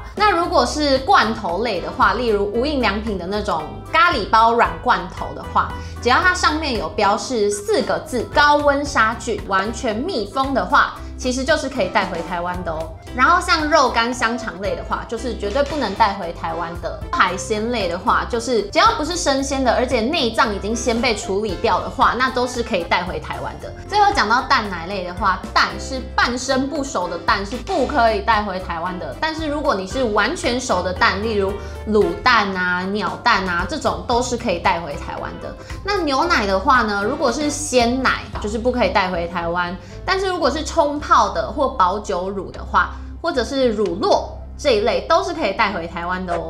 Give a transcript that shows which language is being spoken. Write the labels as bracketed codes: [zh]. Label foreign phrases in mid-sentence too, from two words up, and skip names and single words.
[zh] 那如果是罐頭類的話，例如無印良品的那種咖喱包軟罐頭的話，只要它上面有標示4個字“高溫殺菌，完全密封”的話，其實就是可以帶回台灣的哦。然後像肉乾香腸類的話，就是絕對不能帶回台灣的。海鮮類的話，就是只要不是生鮮的，而且內臟已經先被處理掉的話，那都是可以帶回台灣的。最後講到蛋奶類的話，蛋是半生不熟的蛋是不可以帶回台灣的。但是如果你是完全熟的蛋，例如滷蛋啊、鳥蛋啊這種，都是可以帶回台灣的。那牛奶的話呢，如果是鮮奶，就是不可以帶回台灣。但是如果是沖泡的或保久乳的話，或者是乳酪這一類，都是可以帶回台灣的哦。